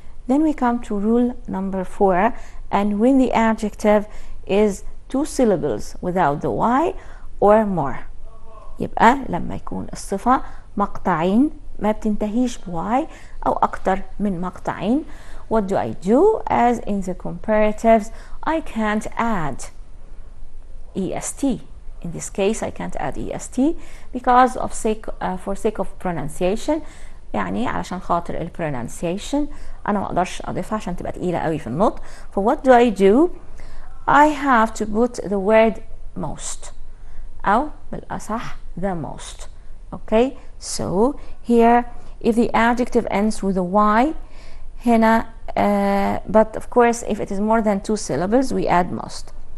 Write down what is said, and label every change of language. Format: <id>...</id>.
<en>Then we come to rule number 4, and when the adjective is 2 syllables without the y or more.</en> <ar>يبقى لما يكون الصفة مقطعين ما بتنتهيش بواي أو أكتر من مقطعين.</ar> <en>What do I do? As in the comparatives, I can't add est. In this case, I can't add est because of for sake of pronunciation.</en> <ar>يعني علشان خاطر ال pronunciation أنا ما أقدرش أضيفها عشان تبقى تقيلة قوي في النطق.</ar> <en>So what do I do? I have to put the word most</en> <ar>أو بالأصح</ar> <en>the most. Okay, so here if the adjective ends with a y</en> <ar>هنا</ar> <en>but of course if it is more than 2 syllables we add most.</en>